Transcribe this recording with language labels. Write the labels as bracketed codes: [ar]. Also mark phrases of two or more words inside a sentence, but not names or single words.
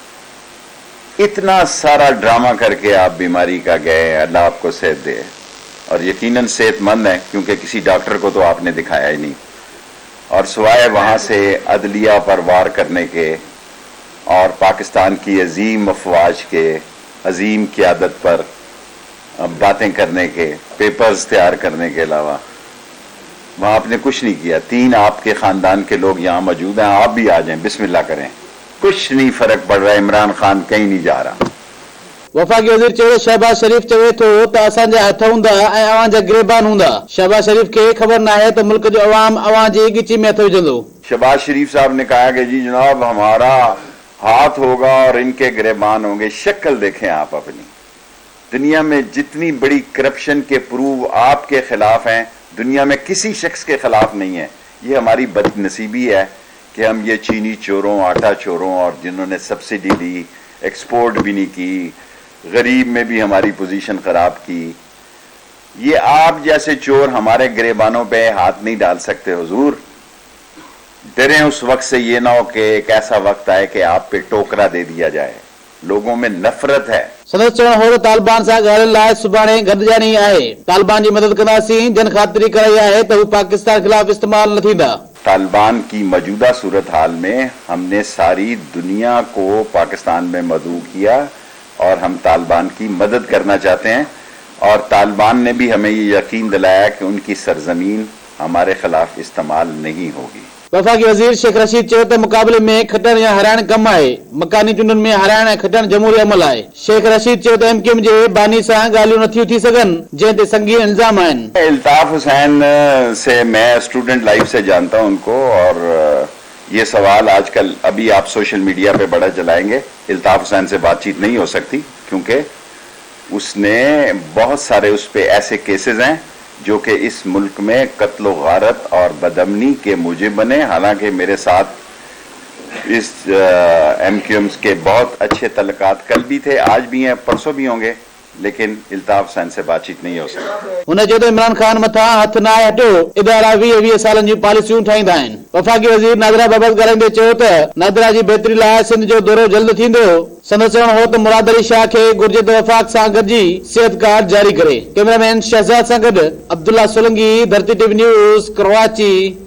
[ur] اتنا سارا ڈراما کرکے آپ بیماری کا گئے، اللہ آپکو صحت دے، اور یقیناً صحت مند ہے کیونکہ کسی ڈاکٹر کو تو آپنے دکھایا ہی نہیں، اور سوائے وہاں سے عدلیہ پر وار کرنے کے اور پاکستان کی عظیم افواج کے عظیم قیادت پر باتیں کرنے کے، پیپرز تیار کرنے کے علاوہ وہاں آپنے کچھ نہیں کیا. 3 آپکے خاندان کے لوگ یہاں موجود ہیں، آپ بھی آ جائیں، بسم اللہ کریں، کچھ نہیں فرق پڑ رہا ہے. عمران خان کہیں نہیں جا رہا. [sd] वफ़ाक़ी वज़ीर चयो शहबाज शरीफ़ चवे थो त असांजा हथ हूंदा ऐं अवां जा गिरबान हूंदा। शहबाज शरीफ़ खे ख़बर न आहे त मुल्क जो अवाम अवां जी गिची में हथ विझंदो। [ur] شہباز شریف صاحب نے کہا کہ جی جناب ہمارا ہاتھ ہوگا اور انکے گریبان ہوں گے. شکل دیکھیں آپ اپنی. دنیا میں جتنی بڑی کرپشن کے پروف آپکے خلاف ہیں، دنیا میں کسی شخص کے خلاف نہیں ہے. یہ ہماری بدنصیبی ہے کہ ہم یہ چینی چوروں، آٹا چوروں، اور جنہوں نے سبسڈی لی، ایکسپورٹ بھی نہیں کی، غریب میں بھی ہماری پوزیشن خراب کی، یہ آپ جیسے چور ہمارے گریبانوں پہ ہاتھ نہیں ڈال سکتے. حضور ڈریں اس وقت سے، یہ نہ ہو کہ ایک ایسا وقت آئے کہ آپ پہ ٹوکرا دے دیا جائے. لوگوں میں نفرت ہے. [sd] संदसि चवणु हो त तालिबान सां ॻाल्हाइण लाइ सुभाणे गॾिजाणी आहे। तालिबान जी मदद कंदासीं। जन ख़ातिरी कराई आहे त हू पाकिस्तान ख़िलाफ़ इस्तेमाल न थींदा। [ur] طالبان کی موجودہ صورت حال میں ہمنے ساری دنیا کو پاکستان میں مدعو کیا اور ہم طالبان کی مدد کرنا چاہتے ہیں، اور طالبان نے بھی ہمیں یہ یقین دلایا کہ انکی سرزمین ہمارے خلاف استعمال نہیں ہوگی. [sd] वफ़ाक़ी वज़ीर शेख रशीद चयो त मुक़ाबले में खटण या हाराइण कमु आहे। मकानी चूंडुनि में हाराइण ऐं खटण जमहूरी अमल आहे। शेख रशीद चयो त एमक्यूएम जे बानी सां ॻाल्हियूं नथियूं थी सघनि, जंहिं ते संगीन इल्ज़ाम आहिनि। [ur] الطاف حسین سے میں [en] student life [ur] سے جانتا ہوں انکو، اور یہ سوال آجکل ابھی آپ [en] social media [ur] پہ بڑا چلائیں گے. الطاف حسین سے بات چیت نہیں ہو سکتی کیونکہ اسنے بہت سارے اس پہ ایسے کیسز ہیں جو کہ اس ملک میں قتل و غارت اور بدامنی کے موجب بنے. حالانکہ میرے ساتھ اس ایم کیو ایمز کے بہت اچھے تعلقات کل بھی تھے، آج بھی ہیں، پرسوں بھی ہوں گے، لیکن الطاف حسین سے بات چیت نہیں ہو سکتی. [sd] हुन चयो त इमरान खान मथां हथ न आहे हटियो। इदारा 20-20 सालनि जूं पॉलिसियूं ठाहींदा आहिनि। वफ़ाक़ी वज़ीर नादिरा बाबति ॻाल्हाईंदे चयो त नादिरा जी बहितरी लाइ सिंध जो दौरो जल्द थींदो। संदसि चवणु हो त मुराद अली शाह खे घुर्जे त वफ़ाक़ सां गॾिजी सिहत कार्ड जारी करे। कैमरामैन शहज़ाद सां गॾु अब्दुल्ला सोलंकी, धरती टीवी न्यूज़, कराची।